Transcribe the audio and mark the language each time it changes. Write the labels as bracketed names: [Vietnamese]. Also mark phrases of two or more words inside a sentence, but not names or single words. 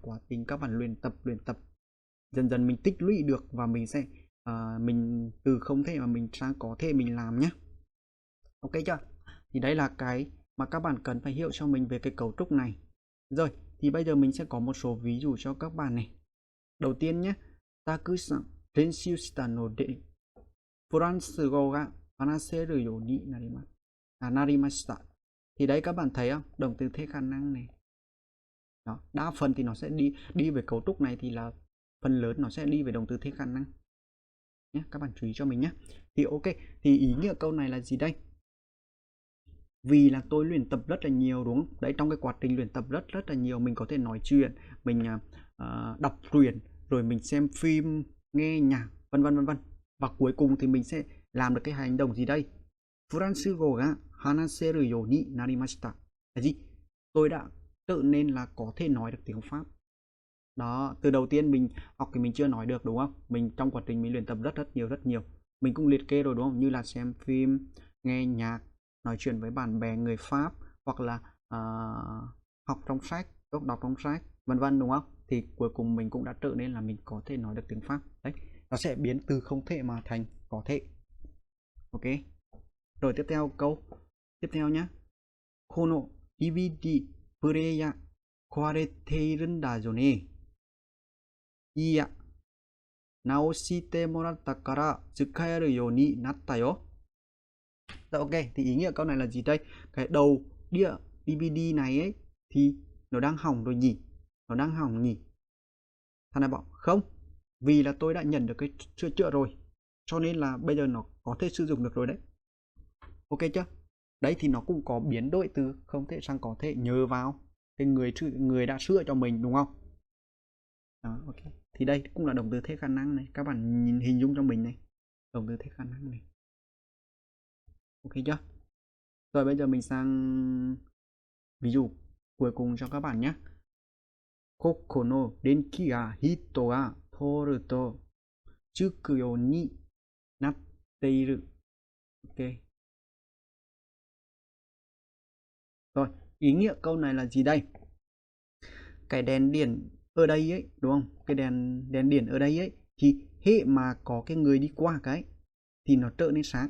[Vietnamese] Quá trình các bạn luyện tập dần dần mình tích lũy được và mình sẽ mình từ không thể mà mình sang có thể mình làm nhé. Ok chưa? Thì đấy là cái mà các bạn cần phải hiểu cho mình về cái cấu trúc này. Rồi, thì bây giờ mình sẽ có một số ví dụ cho các bạn này. Đầu tiên nhé, [Japanese] たくさん練習したのでフランス語が話せるようになりました. [Vietnamese] Thì đấy các bạn thấy không? Động từ thế khả năng này. Đó, đa phần thì nó sẽ đi về cấu trúc này thì là phần lớn nó sẽ đi về động từ thế khả năng. Nhé, các bạn chú ý cho mình nhé. Thì ok, thì ý nghĩa câu này là gì đây? Vì là tôi luyện tập rất là nhiều đúng không? Đấy, trong cái quá trình luyện tập rất là nhiều, mình có thể nói chuyện, mình đọc truyện, rồi mình xem phim, nghe nhạc, vân vân vân vân. Và cuối cùng thì mình sẽ làm được cái hành động gì đây? [Japanese] フランス語が話せるようになりました. Là gì? [Vietnamese] Tôi đã trở nên là có thể nói được tiếng Pháp. Đó, từ đầu tiên mình học thì mình chưa nói được đúng không? Mình trong quá trình mình luyện tập rất nhiều. Mình cũng liệt kê rồi đúng không? Như là xem phim, nghe nhạc, nói chuyện với bạn bè người Pháp, hoặc là học trong sách, đọc trong sách, vân vân đúng không? Thì cuối cùng mình cũng đã trở nên là mình có thể nói được tiếng Pháp. Đấy, nó sẽ biến từ không thể mà thành có thể. Ok. Rồi tiếp theo câu tiếp theo nhé. [Japanese] このDVDプレーヤー壊れているんだよね。いや、直してもらったから使えるようになったよ. [Vietnamese] Rồi ok, thì ý nghĩa câu này là gì đây? Cái đầu đĩa DVD này ấy thì nó đang hỏng rồi nhỉ? Nó đang hỏng nhỉ? Thằng này bảo không, vì là tôi đã nhận được cái sửa chữa rồi, cho nên là bây giờ nó có thể sử dụng được rồi đấy. Ok chưa? Đấy thì nó cũng có biến đổi từ không thể sang có thể nhờ vào cái người đã sửa cho mình đúng không? Đó, ok. Thì đây cũng là động từ thế khả năng này, các bạn nhìn hình dung cho mình này, động từ thế khả năng này. Ok chưa? Rồi bây giờ mình sang ví dụ cuối cùng cho các bạn nhé. [Japanese] ここの電気が人が通るとつくようになっている. [Vietnamese] Ok. Rồi, ý nghĩa câu này là gì đây? Cái đèn điện ở đây ấy, đúng không? Cái đèn điện ở đây ấy thì hệ mà có cái người đi qua cái thì nó trở nên sáng.